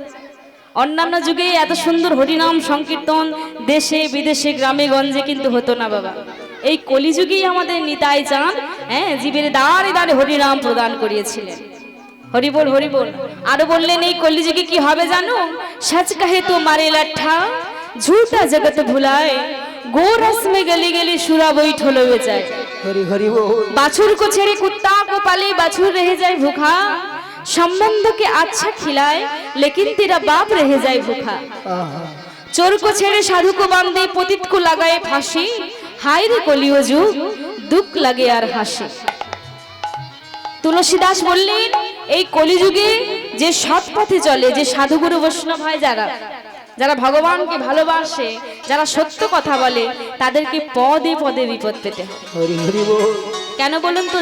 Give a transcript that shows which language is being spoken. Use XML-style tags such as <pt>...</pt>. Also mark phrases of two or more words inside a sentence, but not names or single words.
<bn>অন্যান্য যুগে এত সুন্দর হরিনাম সংকীর্তন দেশে বিদেশে গ্রামে গঞ্জে কিন্তু হতো না বাবা। এই কলিযুগেই আমাদের নিতাই চাঁদ জীবের দ্বারে দ্বারে হরিনাম প্রদান করিয়েছিলেন। হরি বল হরি বল। আরো বললেন এই কলিযুগে কি হবে জানো?</bn> <hi>सच कहे तो मारे लाठा झूठा जगत भुलाए, गोरस में गली गली शुरा बैठो लो बेचाए। हरि हरि बोल। बाछुर को छेड़े कुत्ता को पाले बाछुर रह जाए भूखा, संबंध के अच्छा खिलाए लेकिन तेरा बाप रह जाए भूखा। चोर को छेड़े साधु को बांधे पतित को लगाए फांसी, हाय रे कलियो जुग दुख लगे और हँसी।</hi> <bn>তুলসীদাস বললেন এই কলিযুগে যে সৎ পথে চলে, যে সাধুগুরু বৈষ্ণব হয়, যারা ভগবানকে ভালোবাসে, যারা সত্য কথা বলে, তাদেরকে পদে পদে বিপদ পেতে হয়। হরি হরি বল। কেন বলুন তো?</bn>